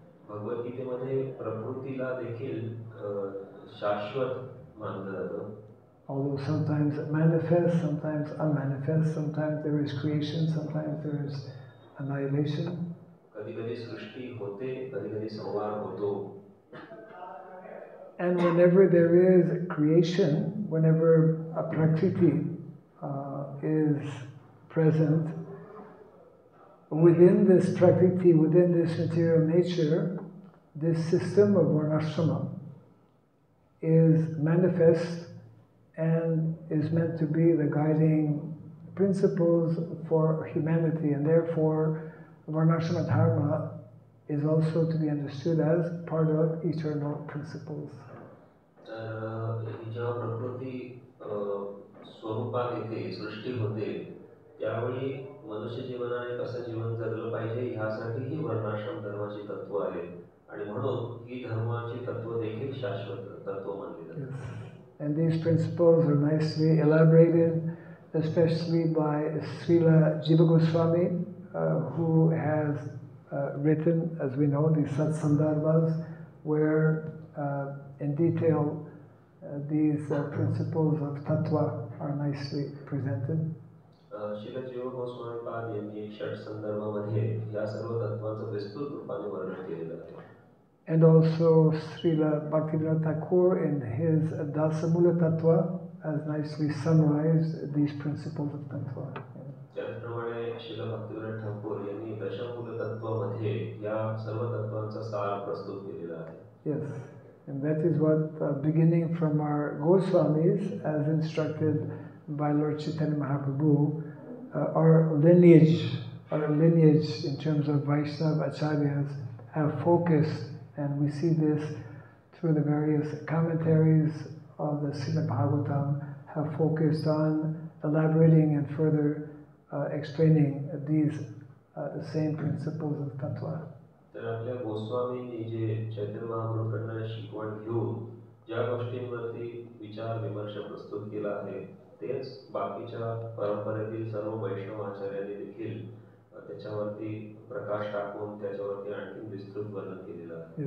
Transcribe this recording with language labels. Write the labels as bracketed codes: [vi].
[mr] भगवद गीतेमध्ये प्रकृतीला देखील शाश्वत मानलं जातं. [en] Although sometimes it manifests, sometimes unmanifest, sometimes there is creation, sometimes there is annihilation. [mr] कधी-कधी सृष्टी होते, कधी-कधी संहार होतो. [en] And whenever there is creation, whenever a prakriti is present, within this prakriti, within this material nature, this system of varnashrama is manifest and is meant to be the guiding principles for humanity, and therefore varnashrama dharma is also to be understood as part of eternal principles. [mr] तर जेव्हा प्रकृती स्वरूपात येते, सृष्टी होते, त्यावेळी मनुष्य जीवनाने कसं जीवन जगलं पाहिजे ह्यासाठी ही वर्णाश्रम धर्माची तत्व आहेत आणि म्हणून ही धर्माची तत्व देखील शाश्वत तत्व मानली जातात. [en] And these principles are nicely elaborated, especially by Srila Jiva Goswami, who has written, as we know, these Satsandarbhas, where in detail these principles of tattva are nicely presented. [mr] Srila जीव गोस्वामी पाद यांनी 6 संदर्भामध्ये या सर्व तत्वांचं विस्तृत रूपाने वर्णन केलेलं आहे. [en] And also Srila Bhaktivinoda Thakur in his Dasamula Tattva has nicely summarized these principles of tattva. [mr] त्याचप्रमाणे श्रील भक्तिविनोद ठाकूर यांनी दशमूल तत्वामध्ये या सर्व तत्वांचा सार प्रस्तुत केलेला आहे. [en] Yes, and that is what beginning from our Goswamis, as instructed by Lord Chaitanya Mahaprabhu, our lineage in terms of Vaishnava acharyas have focused, and we see this through the various commentaries of the Srimad Bhagavatam, have focused on elaborating and further explaining these same principles of tattva. [mr] तर आपल्या गोस्वामींनी जे चैतन्य महाप्रभूंकडून शिकवण घेऊन ज्या गोष्टींवरती विचार विमर्श प्रस्तुत केला आहे तेच बाकीच्या परंपरेतील सर्व वैष्णव आचार्यांनी देखील त्याच्यावरती प्रकाश टाकून त्याच्यावरती आणखी विस्तृत वर्णन केलेलं आहे.